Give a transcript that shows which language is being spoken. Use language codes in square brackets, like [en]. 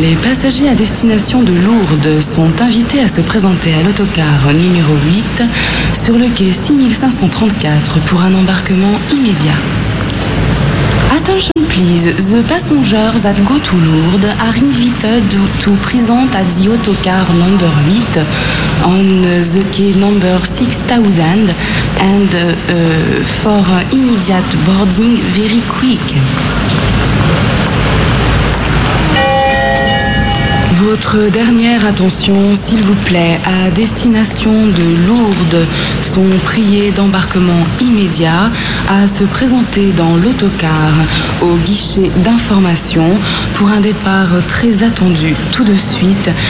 [fr] Les passagers à destination de Lourdes sont invités à se présenter à l'autocar numéro 8 sur le quai 6534 pour un embarquement immédiat. [en] Attention, please. The passengers that go to Lourdes are invited to present at the autocar number 8 on the quay number 6000 and for immediate boarding very quick. [fr] Votre dernière attention, s'il vous plaît, à destination de Lourdes, sont priés d'embarquement immédiat à se présenter dans l'autocar au guichet d'information pour un départ très attendu tout de suite.